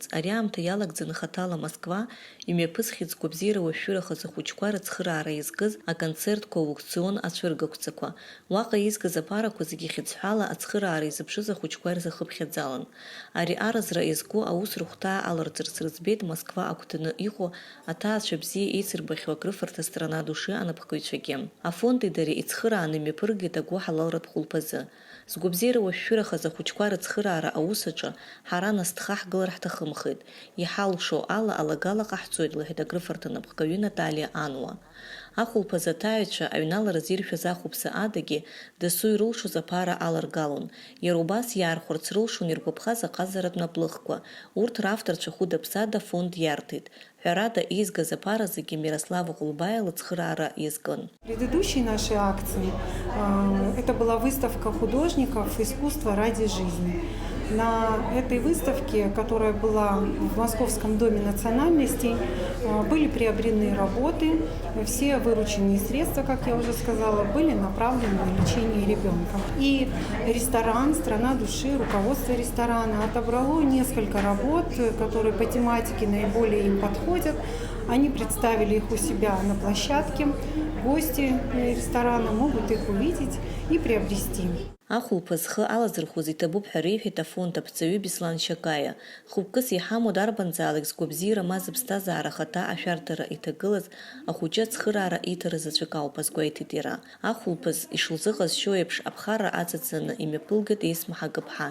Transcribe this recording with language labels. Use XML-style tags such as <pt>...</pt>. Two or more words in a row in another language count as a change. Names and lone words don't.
<ab>Ари аамҭа иалагӡаны хаҭала Москва имҩаԥысхит згәабзиара уашәырахаз ахәыҷқәа рыцхыраара изкыз аконцертқәа аукцион ацәыргақәҵақәа. Уаҟа изкыз аԥарақәа зегьы хьыӡҳәала ацхыраара изыԥшыз ахәыҷқәа ирзахыԥхьаӡалан. Ари аразра иазку аус рыхәҭаа аларҵарц рыӡбеит Москва агәҭаны иҟоу аҭаацәа бзиа еицырбахьоу акрыфарҭа страна души анапхгаҩцәагьы. Афонди дареи ицхырааны имҩаԥыргеит агәы ҳалалратә хәылԥазы. Згәабзиара уашәшәырахаз ахәыҷқәа рыцхыраара аус аҿы ҳара нас дхаҳгылар ҳҭахымхеит. Иҳалшо ала алагала ҟаҳҵоит, лҳәеит акрыфарҭа напхгаҩы Наталиа Ануа. Ахәылԥаз аҭаҩцәа аҩналара зиршәыз ахәыԥса адагьы дасу ирылшоз аԥара аларгалон. Иара убас иаархәарц рылшон иргәаԥхаз аҟазаратә наплыхқәа. Урҭ равторцәа хәыда-ԥсада фонд иарҭеит. Ҳәарада изгаз аԥара зегьы Мирослава Ҟәлбаиа лыцхыраара иазкын.</ab> <ru>Предыдущей нашей акции это была выставка художников «Искусство ради жизни». На этой выставке, которая была в Московском доме национальностей, были приобретены работы. Все вырученные средства, как я уже сказала, были направлены на лечение ребенка. И ресторан «Страна души», руководство ресторана отобрало несколько работ, которые по тематике наиболее им подходят. Они представили их у себя на площадке. Гости ресторана могут их увидеть и приобрести.</ru> <ab>Ахәылԥаз зхы алазырхәыз иҭабуп ҳәа реиҳәеит афонд аԥҵаҩы Беслан Шьакаиа. Хәыпкыс иҳамоу дарбанзаалак згәабзиара ма зыԥсҭазаара ахаҭа ашәарҭара иҭагылаз ахәыҷы ацхыраара иҭара заҵәык ауп азгәеиҭеит иара. Ахәылԥаз ишылзыҟазшьо еиԥш аԥхара аҵаҵаны имҩаԥылгеит Есма Ҳагыԥҳа.</ab>